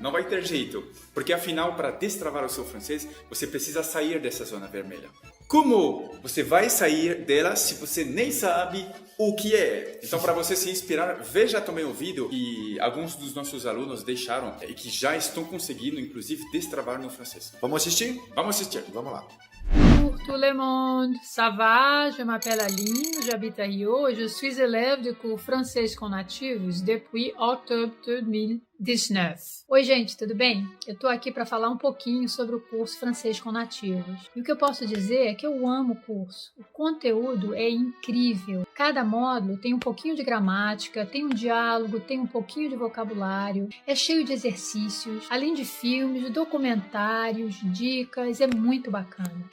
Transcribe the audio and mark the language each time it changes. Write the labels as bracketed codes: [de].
[pt] Não vai ter jeito, porque afinal, para destravar o seu francês, você precisa sair dessa zona vermelha. Como você vai sair dela se você nem sabe o que é? Então, para você se inspirar, veja também o vídeo que alguns dos nossos alunos deixaram e que já estão conseguindo, inclusive, destravar no francês. Vamos assistir? Vamos assistir. Vamos lá. [fr] Bonjour tout le monde, ça va? Je m'appelle Aline, j'habite à Rio et je suis élève du cours Français com Nativos depuis octobre 2019. [pt] Oi gente, tudo bem? Eu tô aqui para falar um pouquinho sobre o curso Francês com Nativos. E o que eu posso dizer é que eu amo o curso. O conteúdo é incrível. Cada módulo tem um pouquinho de gramática, tem um diálogo, tem um pouquinho de vocabulário, é cheio de exercícios, além de filmes, documentários, dicas, é muito bacana.